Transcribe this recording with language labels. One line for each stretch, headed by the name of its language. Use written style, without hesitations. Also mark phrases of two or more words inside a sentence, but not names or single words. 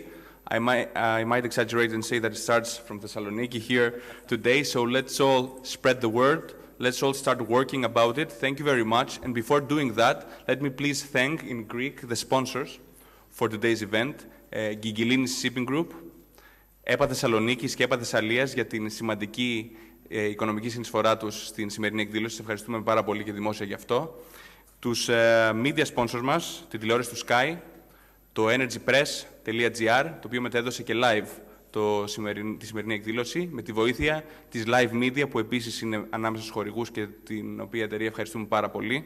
English: I might exaggerate and say that it starts from Thessaloniki here today. So let's all spread the word. Let's all start working about it. Thank you very much. And before doing that, let me please thank in Greek the sponsors for today's event, Gigilinis Shipping Group,
Greek: ΕΠΑ Θεσσαλονίκης και ΕΠΑ Θεσσαλίας για την σημαντική οικονομική συνεισφορά τους στην σημερινή εκδήλωση. Σας ευχαριστούμε πάρα πολύ και δημόσια γι' αυτό. Τους
English: media sponsors
Greek: μας, την τηλεόραση του Sky, το energypress.gr, το οποίο μετέδωσε και live τη σημερινή εκδήλωση, με τη βοήθεια της Live Media, που επίσης είναι ανάμεσα στους χορηγούς και την οποία εταιρεία ευχαριστούμε πάρα πολύ.